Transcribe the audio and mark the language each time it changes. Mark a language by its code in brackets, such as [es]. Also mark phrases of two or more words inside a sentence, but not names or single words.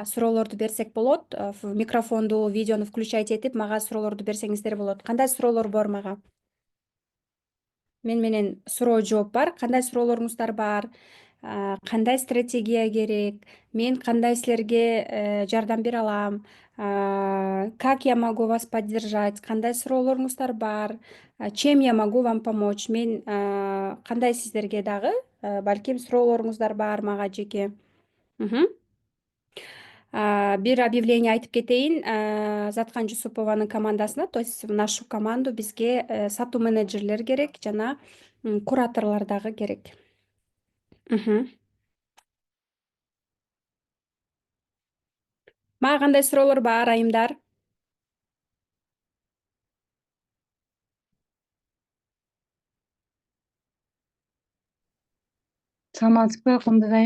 [ky] Суроолорду берсек болот. Микрофонду, видеону включать этип, мага суроолорду берсеңиздер болот. Кандай суроолор бар мага? Мен менен суроо жооп бар. Кандай суроолоруңуздар бар? Кандай стратегия керек? Мен кандай силерге жардам бере алам? [ru] Как я могу вас поддержать? [ky] Кандай суроолоруңуздар бар? [ru] Чем я могу вам помочь? [ky] Мен кандай сиздерге дагы балким суроолоруңуздар бар мага жеке. Бир объявление айтып кетейин. Заткан Жусупованын командасына, [ru] то есть в нашу команду [ky] бизге сатуу менеджерлер керек жана кураторлор дагы керек. Мага кандай суроолор бар, айымдар? Саламатсызбы, кымдыз айым?